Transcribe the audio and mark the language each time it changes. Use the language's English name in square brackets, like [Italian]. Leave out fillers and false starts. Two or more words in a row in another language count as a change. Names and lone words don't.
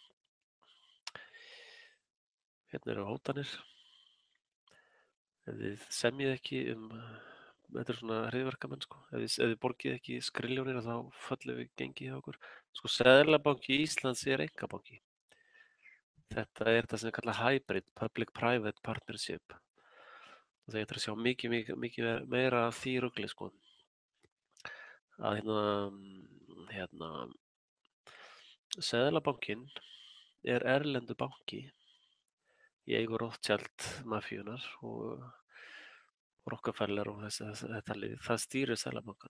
[Icelandic] Eru hótanir. Ef þið semjið ekki þetta er svona hryðjuverkamenn, sko. Ef þið borgið ekki skriljónir þá föllum við gengið hjá okkur. Sko, Seðlabanki Íslands er einkabanki. Þetta er það sem er kallað hybrid, [English] public-private partnership. [Icelandic] Og það að sjá mikið meira af því rugli, sko. Að Seðlabankinn er erlendur banki í eigu Rothschild-mafíunnar og Rockefeller og þetta lið, það stýrir Seðlabankanum.